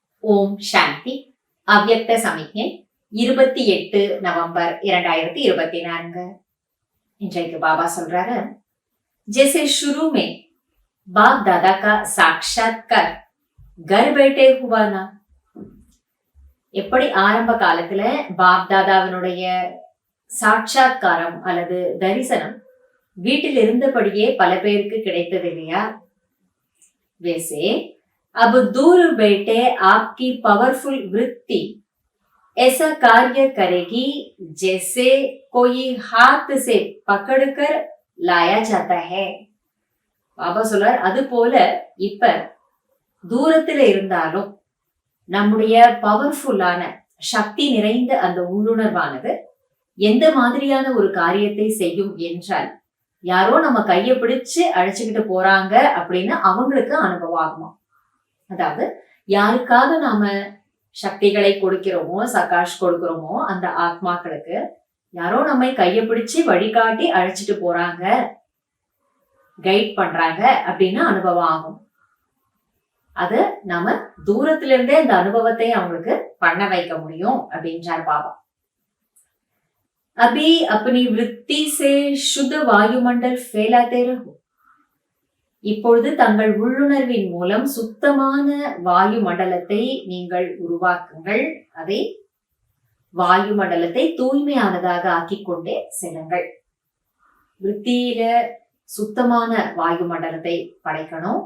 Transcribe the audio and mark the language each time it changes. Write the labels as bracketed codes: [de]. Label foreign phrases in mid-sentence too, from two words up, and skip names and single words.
[ta] ஓம் சாந்தி. அவ்யக்த சமிக்ஞை 28 நவம்பர் 2024. இன்றைக்கு பாபா சொல்றாரு, [hi] जैसे शुरू में बाप दादा का साक्षात्कार घर बैठे हुआ ना, [ta] எப்படி ஆரம்ப காலத்துல பாப் தாதாவினுடைய சாட்சாத்காரம் அல்லது தரிசனம் வீட்டில் இருந்தபடியே பல பேருக்கு கிடைத்தது இல்லையா? [hi] वैसे अब दूर बैठे आपकी पावरफुल वृत्ति ऐसा कार्य करेगी जैसे कोई हाथ से पकड़कर लाया जाता है. [ta] பாபா சொல்றார், அது போல இப்ப தூரத்துல இருந்தாலும் நம்முடைய பவர்ஃபுல்லான சக்தி நிறைந்த அந்த உள்ளுணர்வானது எந்த மாதிரியான ஒரு காரியத்தை செய்யும் என்றால், யாரோ நம்ம கையை பிடிச்சு அழைச்சுக்கிட்டு போறாங்க அப்படின்னு அவங்களுக்கு அனுபவம் ஆகுமா. அதாவது யாருக்காக நாம சக்திகளை கொடுக்கிறோமோ, சகாஷ் கொடுக்கிறோமோ, அந்த ஆத்மாக்களுக்கு யாரோ நம்மை கையை பிடிச்சு வழிகாட்டி அழைச்சிட்டு போறாங்க, கைட் பண்றாங்க அப்படின்னு அனுபவம் ஆகும். அது நாம தூரத்துல இருந்தே அந்த அனுபவத்தை அவங்களுக்கு பண்ண வைக்க முடியும் அப்படின்றார் பாபா. [hi] अभी अपनी वृत्ति से शुद्ध वायुमंडल फैलाते रहो. [ta] இப்பொழுது தங்கள் உள்ளுணர்வின் மூலம் சுத்தமான வாயு மண்டலத்தை நீங்கள் உருவாக்குங்கள். அதை வாயு மண்டலத்தை தூய்மையானதாக ஆக்கிக்கொண்டே செல்லுங்கள். விருத்தியில சுத்தமான வாயு மண்டலத்தை படைக்கணும்.